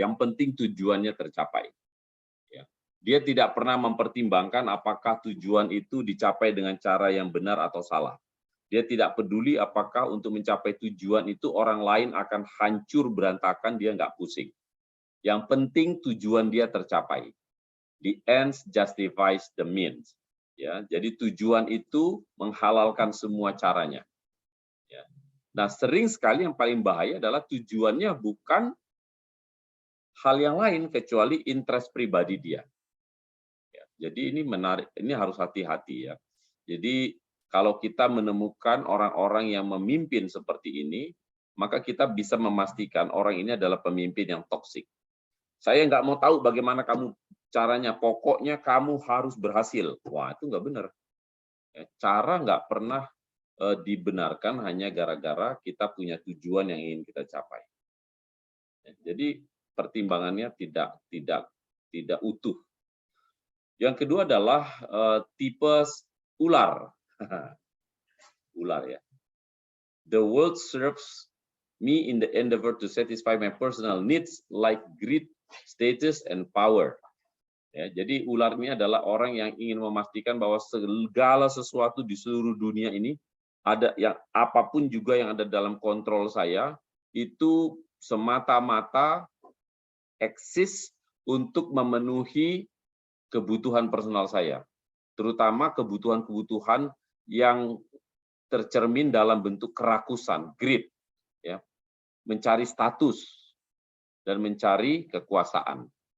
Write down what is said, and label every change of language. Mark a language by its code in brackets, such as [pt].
[id] Yang penting tujuannya tercapai. Ya. Dia tidak pernah mempertimbangkan apakah tujuan itu dicapai dengan cara yang benar atau salah. Dia tidak peduli apakah untuk mencapai tujuan itu orang lain akan hancur berantakan, dia nggak pusing. Yang penting tujuan dia tercapai. [en] The ends justifies the means. [id] Ya, jadi tujuan itu menghalalkan semua caranya. Ya. Nah, sering sekali yang paling bahaya adalah tujuannya bukan hal yang lain kecuali interest pribadi dia. Ya, jadi ini menarik, ini harus hati-hati ya. Jadi kalau kita menemukan orang-orang yang memimpin seperti ini, maka kita bisa memastikan orang ini adalah pemimpin yang toksik. Saya nggak mau tahu bagaimana kamu caranya, pokoknya kamu harus berhasil. Wah, itu nggak benar. Cara nggak pernah dibenarkan hanya gara-gara kita punya tujuan yang ingin kita capai. Jadi pertimbangannya tidak utuh. Yang kedua adalah tipe ular. Ular ya. [en] The world serves me in the endeavor to satisfy my personal needs like greed, status, and power. [id] Ya, jadi ular ini adalah orang yang ingin memastikan bahwa segala sesuatu di seluruh dunia ini ada yang apapun juga yang ada dalam kontrol saya itu semata-mata eksis untuk memenuhi kebutuhan personal saya, terutama kebutuhan-kebutuhan yang tercermin dalam bentuk kerakusan, greed, ya, mencari status dan mencari kekuasaan.